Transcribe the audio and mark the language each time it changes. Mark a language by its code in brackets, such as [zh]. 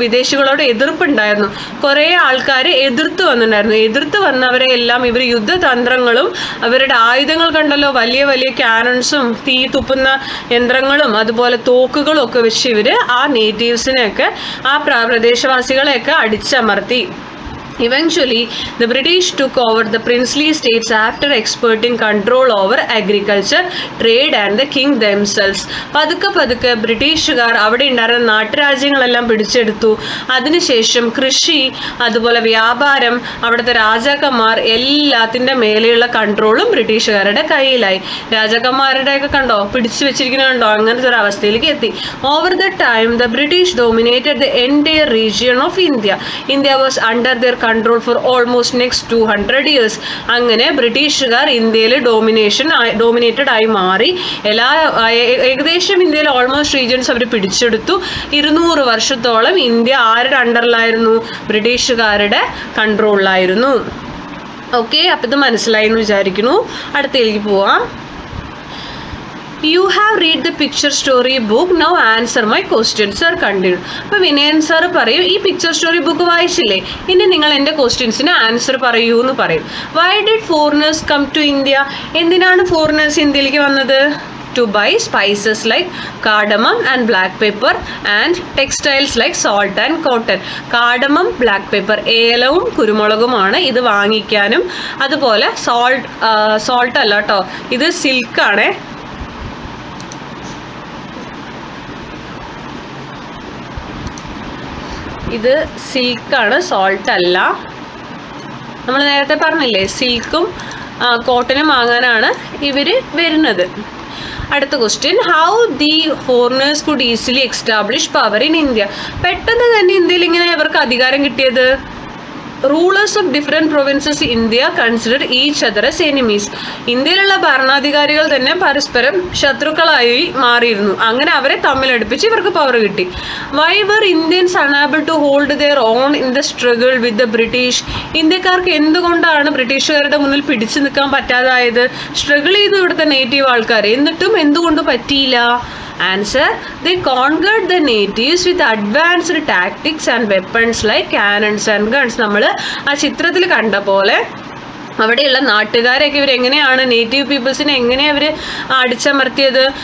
[ml] വിദേശികളോട് എതിർപ്പുണ്ടായിരുന്നു. കുറേ ആൾക്കാർ എതിർത്ത് വന്നിട്ടുണ്ടായിരുന്നു. എതിർത്ത് വന്നവരെ എല്ലാം ഇവർ യുദ്ധതന്ത്രങ്ങളും അവരുടെ ആയുധങ്ങൾ കണ്ടല്ലോ, വലിയ വലിയ കാനൺസും തീ തുപ്പുന്ന യന്ത്രങ്ങളും അതുപോലെ തോക്കുകളും ഒക്കെ വെച്ച് ഇവർ ആ നേറ്റീവ്സിനെയൊക്കെ ആ പ്രദേശവാസികളെയൊക്കെ അടിച്ചമർത്തി. [en] Eventually, the British took over the princely states after exerting control over agriculture, trade and the king themselves. [ml] പതുക്കെ പതുക്കെ ബ്രിട്ടീഷുകാർ അവിടെ ഉണ്ടായിരുന്ന നാട്ടുരാജ്യങ്ങളെല്ലാം പിടിച്ചെടുത്തു. അതിനുശേഷം കൃഷി, അതുപോലെ വ്യാപാരം, അവിടുത്തെ രാജാക്കന്മാർ എല്ലാത്തിൻ്റെ മേലെയുള്ള കൺട്രോളും ബ്രിട്ടീഷുകാരുടെ കയ്യിലായി. രാജാക്കന്മാരുടെയൊക്കെ കണ്ടോ പിടിച്ചു വെച്ചിരിക്കുന്നത് കണ്ടോ, അങ്ങനത്തെ ഒരു അവസ്ഥയിലേക്ക് എത്തി. [en] Over the time the British dominated the entire region of India. India was under their control for almost next 200 years. [ml] അങ്ങനെ ബ്രിട്ടീഷുകാർ ഇന്ത്യയിൽ ഡോമിനേറ്റഡ് ആയി മാറി. ഏകദേശം ഇന്ത്യയിലെ ഓൾമോസ്റ്റ് റീജിയൻസ് അവർ പിടിച്ചെടുത്തു. 200 വർഷത്തോളം ഇന്ത്യ ആരുടെ അണ്ടറിലായിരുന്നു? ബ്രിട്ടീഷുകാരുടെ കൺട്രോളിലായിരുന്നു. ഓക്കെ, അപ്പം ഇത് മനസ്സിലായി എന്ന് വിചാരിക്കുന്നു. അടുത്തേക്ക് പോവാം. [en] You have read the picture story book. Now answer my question. Sir, continue. [ml] അപ്പോൾ വിനയൻ സാർ പറയും, ഈ പിക്ചർ സ്റ്റോറി ബുക്ക് വായിച്ചില്ലേ, ഇനി നിങ്ങൾ എൻ്റെ ക്വസ്റ്റ്യൻസിന് ആൻസർ പറയൂ എന്ന് പറയും. [en] Why did foreigners come to India? [ml] എന്തിനാണ് ഫോറിനേഴ്സ് ഇന്ത്യയിലേക്ക് വന്നത്? [en] To buy spices like cardamom and black pepper and textiles like salt and cotton. [ml] Cardamom, black pepper, ഏലവും കുരുമുളകുമാണ് ഇത് വാങ്ങിക്കാനും. അതുപോലെ സോൾട്ട് അല്ല കേട്ടോ, ഇത് സിൽക്കാണ്. ഇത് സിൽക്കാണ്, സോൾട്ട് അല്ല. നമ്മൾ നേരത്തെ പറഞ്ഞില്ലേ സിൽക്കും കോട്ടനും വാങ്ങാനാണ് ഇവർ വരുന്നത്. [en] അടുത്ത question, how the foreigners could easily establish power in India. [ml] പെട്ടെന്ന് തന്നെ ഇന്ത്യയിൽ ഇങ്ങനെ ഇവർക്ക് അധികാരം കിട്ടിയത്? [en] Rulers of different provinces India consider each other as enemies. [ml] ഇന്ത്യയിലുള്ള ഭരണാധികാരികൾ തന്നെ പരസ്പരം ശത്രുക്കളായി മാറിയിരുന്നു. അങ്ങനെ അവരെ തമ്മിലടുപ്പിച്ച് ഇവർക്ക് പവർ കിട്ടി. [en] Why were Indians unable to hold their on in the struggle with the British. [ml] ഇന്ത്യക്കാർക്ക് എന്തുകൊണ്ടാണ് ബ്രിട്ടീഷുകാരുടെ മുന്നിൽ പിടിച്ചു നിൽക്കാൻ പറ്റാതായത്? സ്ട്രഗിൾ ചെയ്തു ഇവിടുത്തെ നേറ്റീവ് ആൾക്കാർ, എന്നിട്ടും എന്തുകൊണ്ട് പറ്റിയില്ല? [en] Answer, they conquered the natives with advanced tactics and weapons like cannons and guns. [ml] നമ്മൾ ആ ചിത്രത്തിൽ കണ്ട പോലെ അവിടെയുള്ള നാട്ടുകാരെയൊക്കെ ഇവരെങ്ങനെയാണ്, നേറ്റീവ് പീപ്പിൾസിനെ എങ്ങനെയാണ് അവർ അടിച്ചമർത്തിയത്?